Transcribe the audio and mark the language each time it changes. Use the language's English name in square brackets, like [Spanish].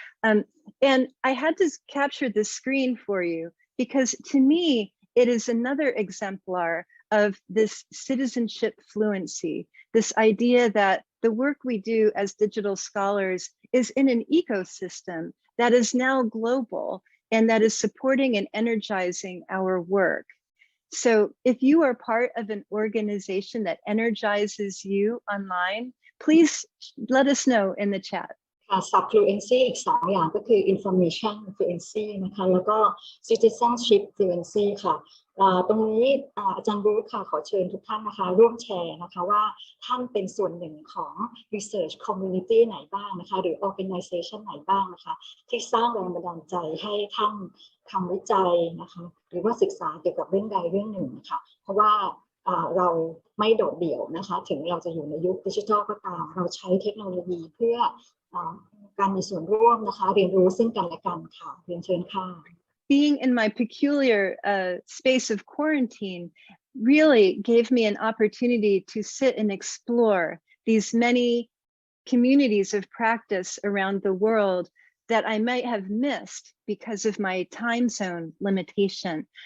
[English] And I had to capture this screen for you because to me, it is another exemplar of this citizenship fluency, this idea that the work we do as digital scholars is in an ecosystem that is now global and that is supporting and energizing our work. So if you are part of an organization that energizes you online, please let us know in the chat. [Thai] Subfluency อีก2อย่างก็คือ information fluency นะคะแล้วก็ citizenship fluency ค่ะตรงนี้อาจารย์บูธค่ะขอเชิญทุกท่านนะคะร่วมแชร์นะคะว่าท่านเป็นส่วนหนึ่งของ research community ไหนบ้างนะคะหรือ organization ไหนบ้างนะคะที่สร้างแรงบันดาลใจให้ท่านทำวิจัยนะคะหรือว่าศึกษาเกี่ยวกับเรื่องใดเรื่องหนึ่งนะคะเพราะว่า เราไม่โดดเดี่ยวนะคะถึงเราจะอยู่ในยุคดิจิทัลก็ตามเราใช้เทคโนโลยีเพื่อการมีส่วนร่วมนะคะเรียนรู้ซึ่งกันและกันค่ะเรียนเชิญค่ะ [English] Being in my peculiar space of quarantine really gave me an opportunity to sit and explore these many communities of practice around the world that I might have missed because of my time zone limitation.